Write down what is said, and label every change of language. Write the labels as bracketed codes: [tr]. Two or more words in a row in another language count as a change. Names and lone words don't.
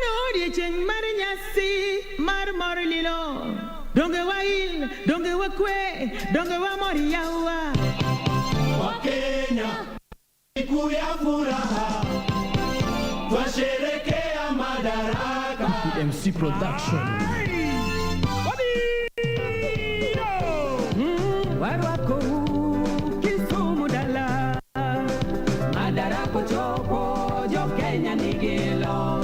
[luo] Odie cheng marinyasi mar lilo. Donge wail, donge wakwe, donge wa mori yawa. [sw] Wakenya, siku ya furaha, twasherekea Madaraka. [en] PMC Production. [luo] Warwako Kisumu dala, Madaraka chopo, jo Kenya nigelo.